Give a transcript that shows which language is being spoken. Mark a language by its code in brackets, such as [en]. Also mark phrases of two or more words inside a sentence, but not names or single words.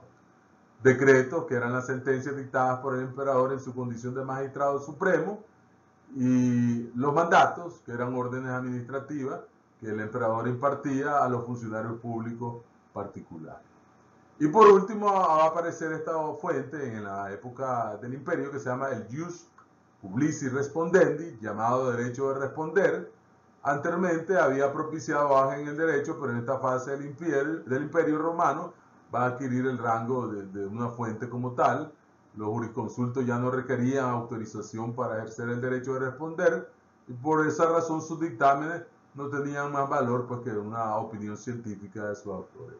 [es] Decretos, que eran las sentencias dictadas por el emperador en su condición de magistrado supremo, y los mandatos, que eran órdenes administrativas que el emperador impartía a los funcionarios públicos particulares. Y por último va a aparecer esta fuente en la época del imperio que se llama el [la] ius publici respondendi, [es] llamado derecho de responder. Anteriormente había propiciado baja en el derecho, pero en esta fase del imperio romano va a adquirir el rango de una fuente como tal. Los jurisconsultos ya no requerían autorización para ejercer el derecho de responder, y por esa razón sus dictámenes no tenían más valor pues, que una opinión científica de sus autores.